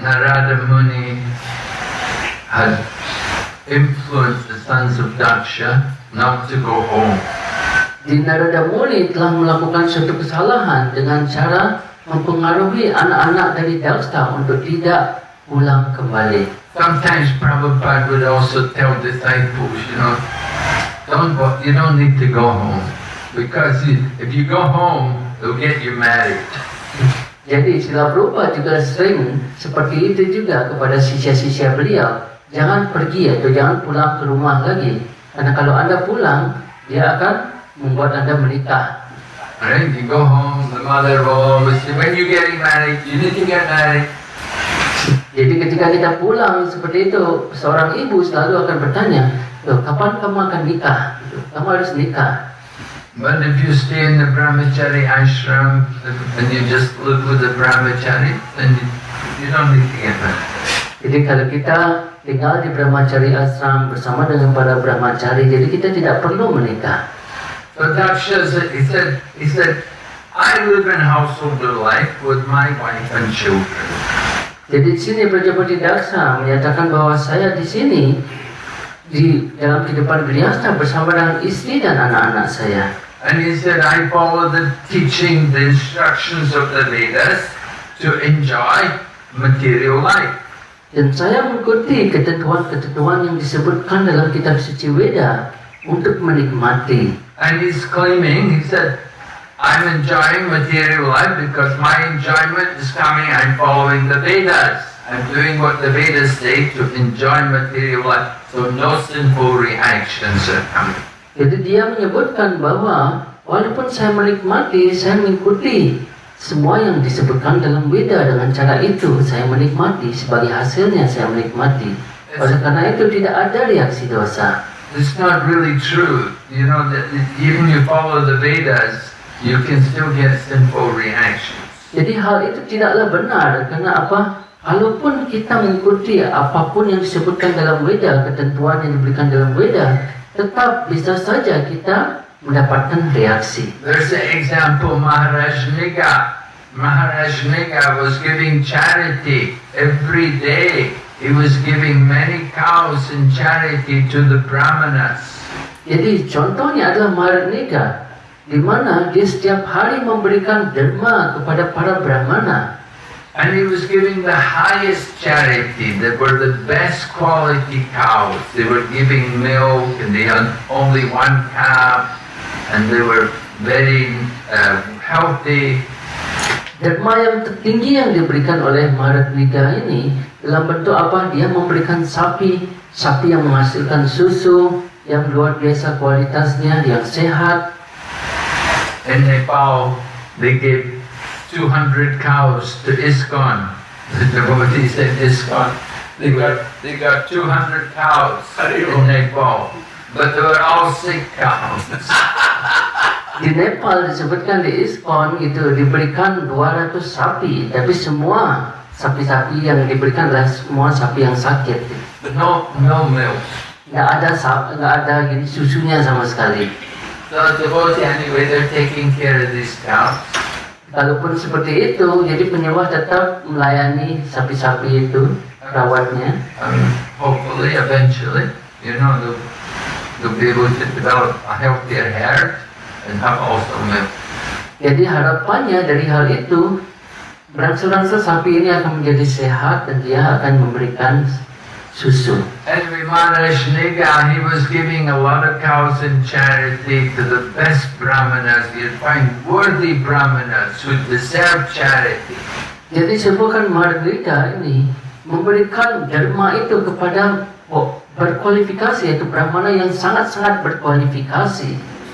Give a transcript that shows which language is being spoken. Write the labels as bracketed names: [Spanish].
[English] Narada Muni had influenced the sons of Daksha not to go home. [Indonesian] Di Narada Muni telah melakukan suatu kesalahan dengan cara mempengaruhi anak-anak dari Daksha untuk tidak pulang kembali. [English] Sometimes Prabhupada would also tell disciples, you don't need to go home because if you go home, they'll get you married. [Indonesian] Jadi Srila Prabhupada juga sering seperti itu juga kepada sisya-sisya beliau. Jangan pergi atau jangan pulang ke rumah lagi. Karena kalau Anda pulang, dia akan membuat Anda menikah. [English] Right? You go home, the mother will always say, when you getting married, you need to get married. [Indonesian] Jadi ketika kita pulang seperti itu, seorang ibu selalu akan bertanya, loh, kapan kamu akan nikah? Kamu harus nikah. [English] But if you stay in the brahmachari ashram and you just live with the brahmachari, then you don't need to get married. [Indonesian] Jadi kalau kita tinggal di brahmachari ashram bersama dengan para brahmachari, jadi kita tidak perlu menikah. [English] So Daksha said, he said, I live in householder life with my wife and children. [Indonesian] Jadi di sini Prajapati Daksa menyatakan bahwa saya di sini di dalam kehidupan geriasta bersama dengan istri dan anak-anak saya. [English] And he said, I follow the teaching, the instructions of the Vedas to enjoy material life. [Indonesian] Dan saya mengikuti ketentuan-ketentuan yang disebutkan dalam kitab suci Weda untuk menikmati. [English] And he's claiming, he said, I'm enjoying material life because my enjoyment is coming, I'm following the Vedas. I'm doing what the Vedas say to enjoy material life. So no sinful reactions are coming. [Indonesian] Jadi dia menyebutkan bahwa walaupun saya menikmati, saya mengikuti Semua yang disebutkan dalam Weda dengan cara itu saya menikmati, sebagai hasilnya saya menikmati. Oleh karena itu tidak ada reaksi dosa. [English] It's not really true. You know, that even you follow the Vedas, you can still get sinful reactions. [Indonesian] Jadi hal itu tidaklah benar. Karena apa? Kalaupun kita mengikuti apapun yang disebutkan dalam Weda, ketentuan yang diberikan dalam Weda, tetap bisa saja kita mendapatkan reaksi. [English] There's an example, Maharaj Niga. Maharaj Niga was giving charity every day. He was giving many cows in charity to the Brahmanas. [Indonesian] Jadi contohnya adalah Maharaj Niga, di mana dia setiap hari memberikan derma kepada para Brahmana. [English] And he was giving the highest charity. They were the best quality cows. They were giving milk and they had only one calf and they were very healthy. [Indonesian] Derma yang tertinggi yang diberikan oleh Maharaj Niga ini dalam bentuk apa? Dia memberikan sapi yang menghasilkan susu yang luar biasa kualitasnya, yang sehat. [English] In Nepal, they gave 200 cows to ISKCON. The devotees in ISKCON, they got 200 cows in Nepal, but they were all sick cows. [Indonesian] Di Nepal disebutkan di ISKCON itu diberikan 200 sapi, tapi semua sapi-sapi yang diberikan adalah semua sapi yang sakit. [English] No milk. [Indonesian] Nggak ada gini susunya sama sekali. [English] So the devotee anyway, they're taking care of these cows. [Indonesian] Kalaupun seperti itu, jadi penyembah tetap melayani sapi-sapi itu, rawatnya. [English] Hopefully, eventually, you know, they'll be able to develop a healthier herd and have also milk. [Indonesian] Jadi harapannya dari hal itu, berangsur-angsur sapi ini akan menjadi sehat dan dia akan memberikan susu. [English] Anyway, Maharaj Niga, he was giving a lot of cows in charity to the best brahmanas. You'd find worthy brahmanas who deserve charity. [Indonesian] Jadi sebutkan Maharaj Niga ini memberikan derma itu kepada berkualifikasi, yaitu brahmana yang sangat-sangat berkualifikasi.